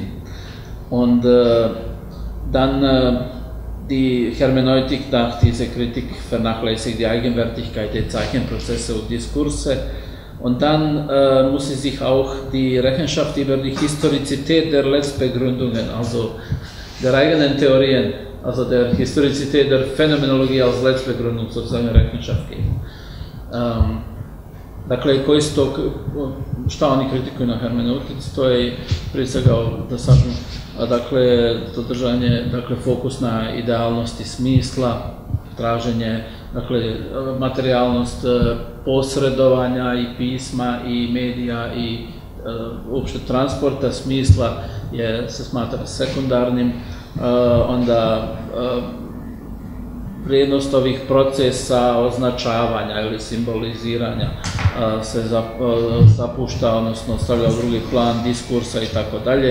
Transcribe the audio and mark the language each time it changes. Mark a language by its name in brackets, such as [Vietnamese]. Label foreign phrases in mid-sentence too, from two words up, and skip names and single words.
[German] Und dann die Hermeneutik nach dieser Kritik vernachlässigt die Eigenwertigkeit der Zeichenprozesse und Diskurse. Und dann muss sie sich auch die Rechenschaft über die Historizität der Letztbegründungen, also der eigenen Theorien, also der Historizität der Phänomenologie als Letztbegründung sozusagen Rechenschaft geben. [Bosnian] Dakle, koji su to, šta oni kritikuju na hermeneutici, to je prije svega, da sažem, dakle, to držanje, dakle, fokus na idealnosti smisla, traženje, dakle, materijalnost posredovanja i pisma i medija i uopšte transporta smisla se smatra sekundarnim, onda vrijednost ovih procesa označavanja ili simboliziranja se zapušta, odnosno stavlja u drugi plan diskursa i tako dalje.